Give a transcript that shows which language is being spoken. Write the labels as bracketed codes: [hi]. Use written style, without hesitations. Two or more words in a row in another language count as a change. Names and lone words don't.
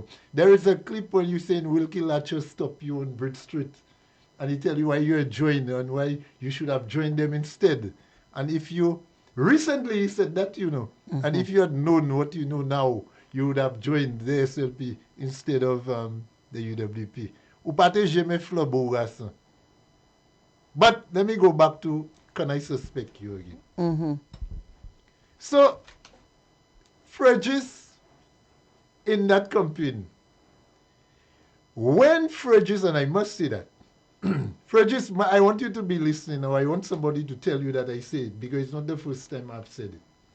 [en] There is a clip where you saying Wilkie Latcher stop you on Bridge Street. And he tell you why you joined and why you should have joined them instead. And if you, recently he said that, you know, and if you had known what you know now, you would have joined the SLP instead of the UWP. [acf] Ou pate jamais flabo garçon. [en] But let me go back to, can I suspect you again? So, Fergus in that campaign, when Fergus, and I must say that, Fergus, I want you to be listening, or I want somebody to tell you that I say it, because it's not the first time I've said it.